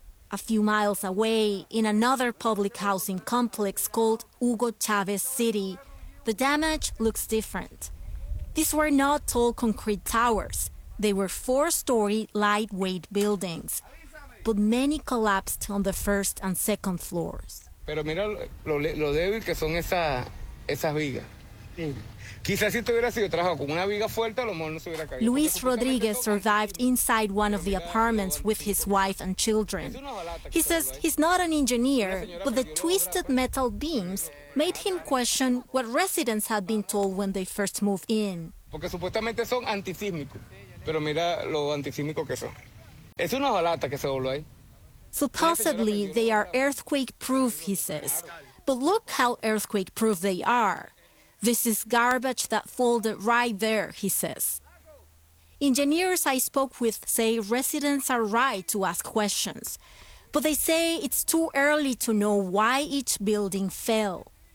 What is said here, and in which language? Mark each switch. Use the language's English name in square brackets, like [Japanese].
[English] A few miles away, in another public housing complex called Hugo Chavez City, the damage looks different. These were not tall concrete towers. They were four-story lightweight buildings, but many collapsed on the first and second floors. [Spanish] Pero mira lo débil que son esas vigas. Sí. [English] Luis Rodriguez survived inside one of the apartments with his wife and children. He says he's not an engineer, but the twisted metal beams made him question what residents had been told when they first moved in. [Spanish] Porque supuestamente son antisísmicos, pero mira lo antisísmicos que son. Es una balata que se voló ahí. [English] Supposedly they are earthquake proof, he says, but look how earthquake proof they are. This is garbage that folded right there, he says. Engineers I spoke with say residents are right to ask questions, but they say it's too early to know why each building fell.